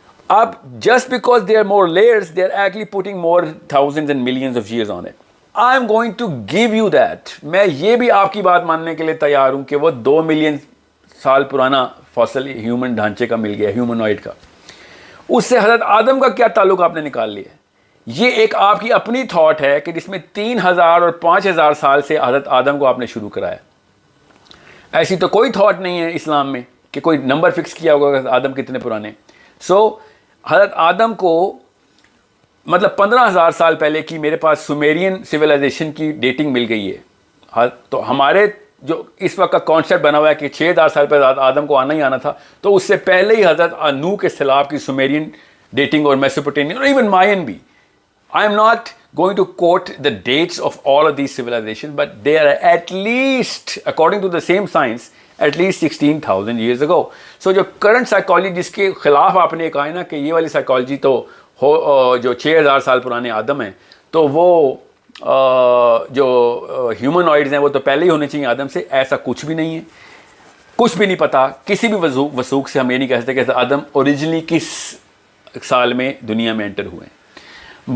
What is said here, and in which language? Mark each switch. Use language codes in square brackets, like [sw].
[en] اب just because there are more layers, they are actually putting more thousands and millions of years on it. I am going to give you that. [ur] میں یہ بھی آپ کی بات ماننے کے لیے تیار ہوں کہ وہ 2 ملین سال پرانا فاسل ہیومن ڈھانچے کا مل گیا, ہیومنوائڈ کا. اس سے حضرت آدم کا کیا تعلق آپ نے نکال لیا ہے. یہ ایک آپ کی اپنی تھاٹ ہے کہ جس میں 3000 اور 5000 سال سے حضرت آدم کو آپ نے شروع کرایا. ایسی تو کوئی تھاٹ نہیں ہے اسلام میں کہ کوئی نمبر فکس کیا ہوگا کہ آدم کتنے پرانے. سو حضرت آدم کو مطلب 15,000 سال پہلے کی میرے پاس سومیرین سویلائزیشن کی ڈیٹنگ مل گئی ہے. تو ہمارے جو اس وقت کا کانسیپٹ بنا ہوا ہے کہ 6,000 سال پہلے حضرت آدم کو آنا ہی آنا تھا, تو اس سے پہلے ہی حضرت نوح کے سیلاب کی سومیرین ڈیٹنگ اور میسوپوٹیمین اور ایون مائن بھی. [en] I am not going to quote the dates of all of these civilizations, but they are at least, according to the same science, at least 16,000 years ago. [ur] So جو current psychology جس کے خلاف آپ نے کہا ہے نا کہ یہ والی psychology تو جو 6,000 سال پرانے آدم ہیں, تو وہ جو ہیومنوائڈز ہیں وہ تو پہلے ہی ہونے چاہیے آدم سے, ایسا کچھ بھی نہیں ہے. کچھ بھی نہیں پتا, کسی بھی وثوق سے ہم یہ نہیں کہہ سکتے کہ حضرت آدم اوریجنلی کس سال میں دنیا میں انٹر ہوئے ہیں.